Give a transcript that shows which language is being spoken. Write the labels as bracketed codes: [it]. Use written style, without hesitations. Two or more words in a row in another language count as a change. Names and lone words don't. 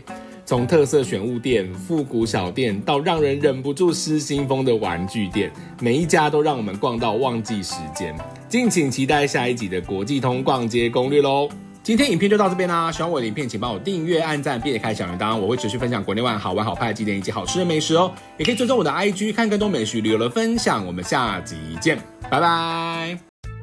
[zh] 從特色選物店、復古小店到讓人忍不住失心瘋的玩具店，每一家都讓我們逛到忘記時間。敬請期待下一集的國際通逛街攻略咯。今天影片就到這邊啦，喜歡我的影片請幫我訂閱、按讚並開小鈴鐺，我會持續分享國內外好玩好拍的景點以及好吃的美食哦。也可以追蹤我的 IG 看更多美食旅遊的分享。我們下集見，拜拜。